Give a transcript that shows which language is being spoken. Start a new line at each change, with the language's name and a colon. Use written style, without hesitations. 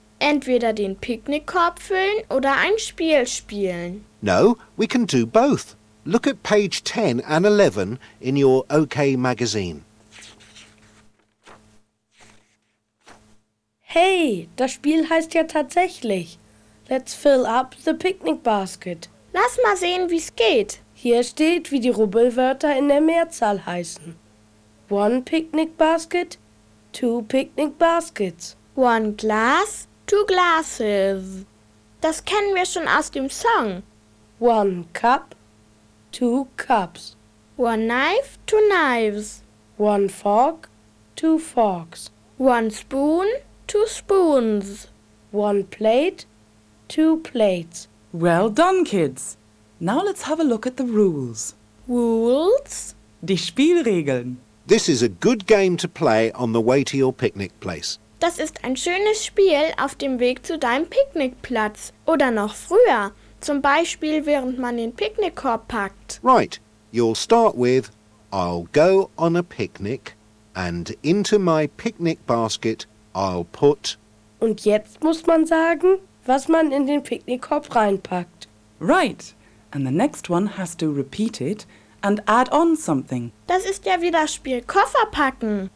German: Entweder den Picknickkorb füllen oder ein Spiel spielen.
English: No, we can do both. Look at page 10 and 11 in your OK magazine.
German: Hey, das Spiel heißt ja tatsächlich.
English: Let's fill up the picnic basket.
German: Lass mal sehen, wie's geht. Hier steht, wie die Rubbelwörter in der Mehrzahl heißen.
English: One picnic basket, two picnic baskets. One glass, two glasses.
German: Das kennen wir schon aus dem Song.
English: One cup, two cups. One knife, two knives. One fork, two forks. One spoon, two spoons. One plate, two plates. Well done, kids. Now let's have a look at the rules. Rules?
German: Die Spielregeln.
English: This is a good game to play on the way to your picnic place.
German: Das ist ein schönes Spiel auf dem Weg zu deinem Picknickplatz. Oder noch früher, zum Beispiel während man den Picknickkorb packt.
English: Right. You'll start with, I'll go on a picnic, And into my picnic basket I'll put...
German: Und jetzt muss man sagen, was man in den Picknickkorb reinpackt.
English: Right. And the next one has to repeat it and add on something.
German: Das ist ja wie das Spiel Koffer packen.